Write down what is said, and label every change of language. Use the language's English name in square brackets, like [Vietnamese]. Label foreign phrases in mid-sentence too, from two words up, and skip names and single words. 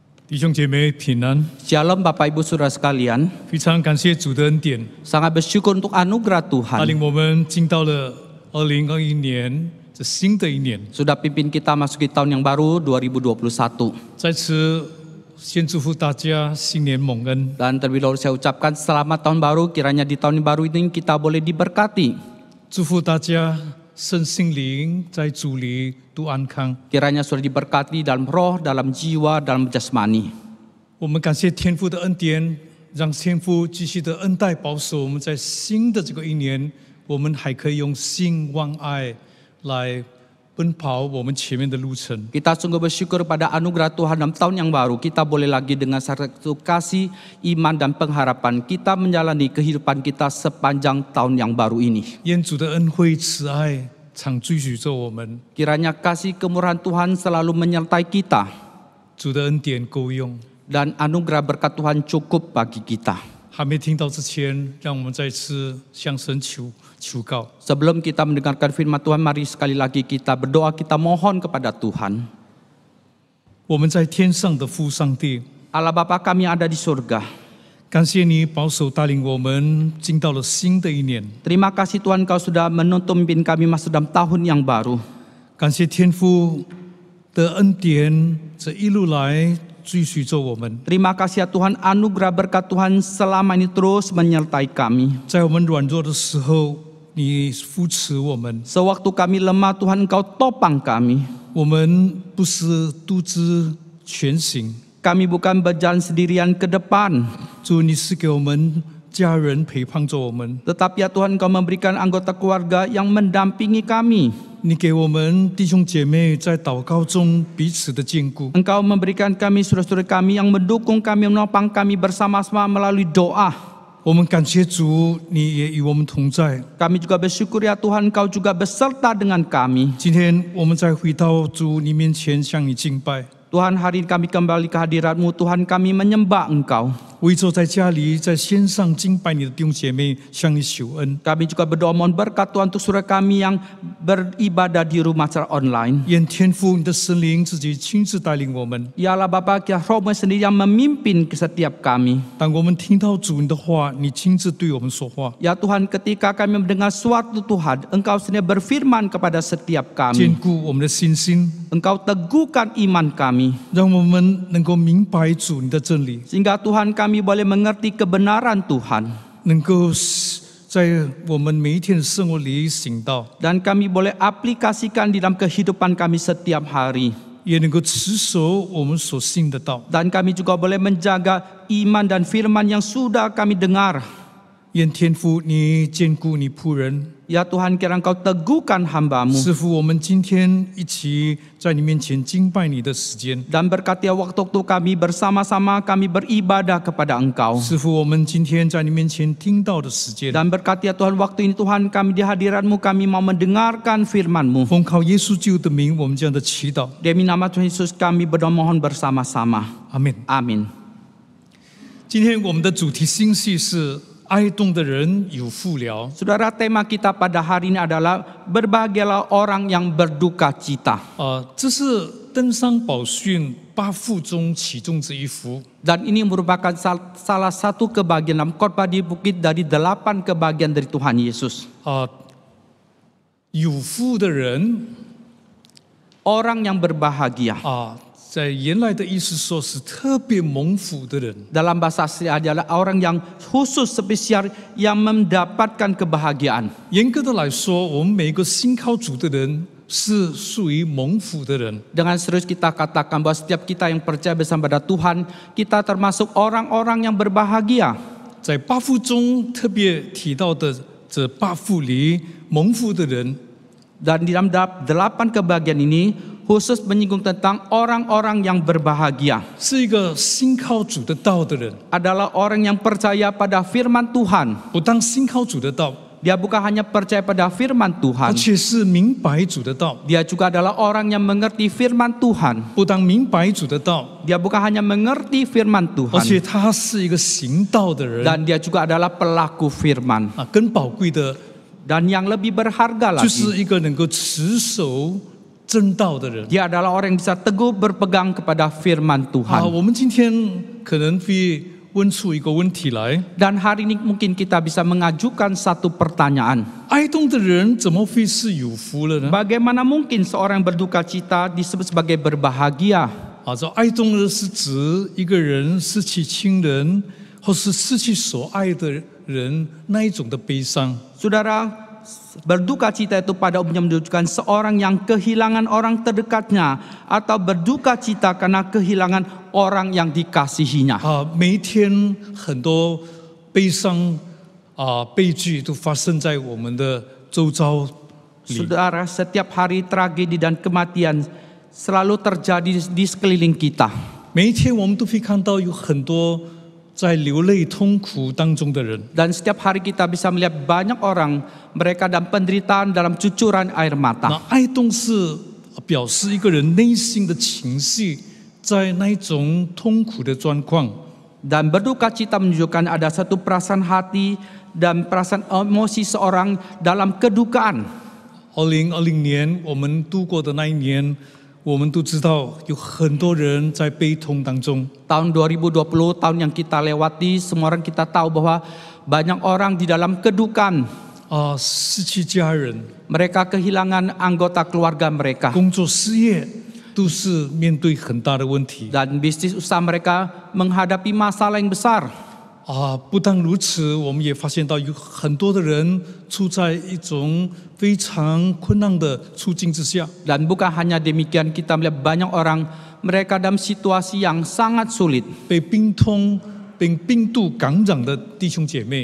[Chinese] 弟兄姐妹平安， [Indonesian] Shalom Bapak Ibu Saudara sekalian, [Chinese] 非常感谢主的恩典， [Indonesian] sangat bersyukur untuk anugerah [Chinese] 带 [Indonesian] Tuhan [Chinese] 领我们进到了2021年这新的一年。 [Indonesian] sudah pimpin kita masuki tahun yang baru 2021. [Chinese] 在此先祝福大家新年蒙恩， [Indonesian] Dan terlebih dahulu saya ucapkan selamat tahun baru, kiranya di tahun baru ini kita boleh diberkati. [Chinese] 祝福大家身心灵在主里都安康。 [Indonesian] Kiranya sudah diberkati dalam roh, dalam jiwa, dalam jasmani. [Chinese] 我们感谢天父的恩典，让天父继续的恩待保守我们在新的这个一年，我们还可以用信望爱来奔跑我们前面的路程。 [Indonesian] Kita sungguh bersyukur pada anugerah Tuhan dalam tahun yang baru. Kita boleh lagi dengan satu kasih, iman dan pengharapan kita menjalani kehidupan kita sepanjang tahun yang baru ini. [Chinese] 愿主的恩惠慈爱常追随着我们， [Indonesian] Kiranya kasih kemurahan Tuhan selalu menyertai kita [Chinese] 主的恩典够用。 [Indonesian] dan anugerah berkat Tuhan cukup bagi kita. [Chinese] 还没听到之前，让我们再次向神求告。 [Indonesian] Sebelum kita mendengarkan firman Tuhan, mari sekali lagi kita berdoa, kita mohon kepada Tuhan. [Chinese] 我们在天上的父上帝， [Indonesian] Allah Bapa kami yang ada di surga, [Chinese] 感谢你保守带领我们进到了新的一年， [Indonesian] terima kasih Tuhan Kau sudah menuntun pimpin kami masuk dalam tahun yang baru. [Chinese] 感谢天父的恩典，这一路来追随着我们， [Indonesian] Terima kasih ya Tuhan, anugerah berkat Tuhan selama ini terus menyertai kami. [Chinese] 在我们软弱的时候，你扶持我们。 [Indonesian] Sewaktu kami lemah, Tuhan Engkau topang kami. [Chinese] 我们不是独自前行， [Indonesian] Kami bukan berjalan sendirian ke depan, [Chinese] 主，你是给我们家人陪伴着我们， [Indonesian] tetapi ya Tuhan Engkau memberikan anggota keluarga yang mendampingi kami. [Chinese] 你给我们弟兄姐妹在祷告中彼此的坚固。 [Indonesian] Engkau memberikan kami saudara-saudara kami yang mendukung kami, menopang kami bersama-sama melalui doa. [Chinese] 我们感谢主，你也与我们同在。 [Indonesian] Kami juga bersyukur ya Tuhan, Engkau juga beserta dengan kami. [Chinese] 今天我们再回到主你面前向你敬拜， [Indonesian] Tuhan, hari ini kami kembali ke hadirat-Mu. Tuhan, kami menyembah Engkau. [Chinese] 为着在家里在线上敬拜你的弟兄姐妹向你求恩， [Indonesian] Kami juga berdoa mohon berkat Tuhan untuk saudara kami yang beribadah di rumah secara online. [Chinese] 愿天父你的神灵自己亲自带领我们。 [Indonesian] Ya Allah Bapa, ya Roh-Mu sendiri yang memimpin ke setiap kami. [Chinese] 当我们听到主你的话，你亲自对我们说话， [Indonesian] Ya Tuhan, ketika kami mendengar suatu Tuhan, Engkau sendiri berfirman kepada setiap [Chinese] 坚 [Indonesian] kami. [Chinese] 固我们的信心， [Indonesian] Engkau teguhkan iman kami. [Chinese] 让我们能够明白主你的真理， [Indonesian] Sehingga Tuhan kami boleh mengerti kebenaran Tuhan. [Chinese] 能够在我们每一天的生活里行道， [Indonesian] Dan kami boleh aplikasikan di dalam kehidupan kami setiap hari. [Chinese] 也能够持守我们所信的道。 [Indonesian] Dan kami juga boleh menjaga iman dan firman yang sudah kami dengar. [Chinese] 愿天父你坚固你仆人， [Indonesian] Ya Tuhan, kiranya Engkau teguhkan hamba-Mu. [Chinese] 赐福我们今天一起在你面前敬拜你的时间， [Indonesian] Dan berkati waktu-waktu kami bersama-sama kami beribadah kepada Engkau. [Chinese] 赐福我们今天在你面前听到的时间。 [Indonesian] Dan berkati ya Tuhan, waktu ini Tuhan kami di hadirat-Mu, kami mau mendengarkan firman-Mu. [Chinese] 奉靠耶稣基督的名，我们这样的祈祷， [Indonesian] Demi nama Tuhan Yesus kami berdoa mohon bersama-sama. [Chinese] 阿门。 [Indonesian] Amin. [Chinese] 今天我们的主题信息是哀恸的人有福了。 [Indonesian] Saudara, tema kita pada hari ini adalah berbahagialah orang yang berduka cita. [Chinese] 这是登山宝训8福中其中之一福。 [Indonesian] Dan ini merupakan salah satu kebahagiaan dalam khotbah di bukit dari 8 kebahagiaan dari Tuhan Yesus. [Chinese] 有福的人 [Indonesian] Orang yang berbahagia. [Chinese] 在原来的意思说是特别蒙福的人。 [Indonesian] Dalam bahasa asli adalah orang yang khusus spesial yang mendapatkan kebahagiaan. [Chinese] 严格的来说，我们每一个信靠主的人是属于蒙福的人。 [Indonesian] Dengan serius kita katakan bahwa setiap kita yang percaya bersama pada Tuhan, kita termasuk orang-orang yang berbahagia. [Chinese] 在8福中特别提到的这8福里，蒙福的人 [Indonesian] Dan di dalam 8 kebahagiaan ini khusus menyinggung tentang orang-orang yang berbahagia. [Chinese] 是一个信靠主的道的人。 [Indonesian] Adalah orang yang percaya pada firman Tuhan. [Chinese] 不当信靠主的道， [Indonesian] Dia bukan hanya percaya pada firman [Chinese] 而 [Indonesian] Tuhan. [Chinese] 且是明白主的道。 [Indonesian] Dia juga adalah orang yang mengerti firman Tuhan. [Chinese] 不当明白主的道， [Indonesian] Dia bukan hanya mengerti firman [Chinese] 而且 [Indonesian] Tuhan. [Chinese] 他是一个行道的人。 [Indonesian] Dan dia juga adalah pelaku firman. [Chinese] 更宝贵的 [Indonesian] Dan yang lebih berharga [Chinese] 就 [Indonesian] lagi [Chinese] 是一个能够持守真道的人。 [Indonesian] Dia adalah orang yang bisa teguh berpegang kepada firman Tuhan. [Chinese] 我们今天可能会问出一个问题来： [Indonesian] Dan hari ini mungkin kita bisa mengajukan satu pertanyaan. [Chinese] 哀痛的人怎么会是有福了呢？ [Indonesian] Bagaimana mungkin seorang berduka cita disebut sebagai berbahagia? [Chinese] 这哀痛呢是指一个人失去亲人，或是失去所爱的人那一种的悲伤。 [Indonesian] Saudara, berduka cita itu pada umumnya menunjukkan seorang yang kehilangan orang terdekatnya atau berduka cita karena kehilangan orang yang dikasihinya. [Chinese] 每一天很多悲伤悲剧都发生在我们的周遭里。 [Indonesian] Saudara, setiap hari tragedi dan kematian selalu terjadi di sekeliling kita. [Chinese] 每一天我们都会看到有很多在流泪痛苦当中的人。 [Indonesian] Dan setiap hari kita bisa melihat banyak orang mereka dalam penderitaan dalam cucuran air [Chinese] 那 [Indonesian] mata. [Chinese] 哀痛是表示一个人内心的情绪在那一种痛苦的状况。 [Indonesian] Dan berduka cita menunjukkan ada satu perasaan hati dan perasaan emosi seorang dalam kedukaan. [Chinese] 2020 年我们度过的那一年，我们都知道有很多人在悲痛当中。 [Indonesian] Tahun 2020, tahun yang kita lewati, semua orang kita tahu bahwa banyak orang di dalam kedukaan. [Chinese] 失去家人、 [Indonesian] Mereka kehilangan anggota keluarga mereka. [Chinese] 工作、事业都是面对很大的问题。 [Indonesian] Dan bisnis usaha mereka menghadapi masalah yang besar. [Chinese] 不但如此，我们也发现到有很多的人处在一种非常困难的处境之下。 [Indonesian] Dan bukan hanya demikian, kita melihat banyak orang mereka dalam situasi yang sangat sulit. [Chinese] 被病毒感染的弟兄姐妹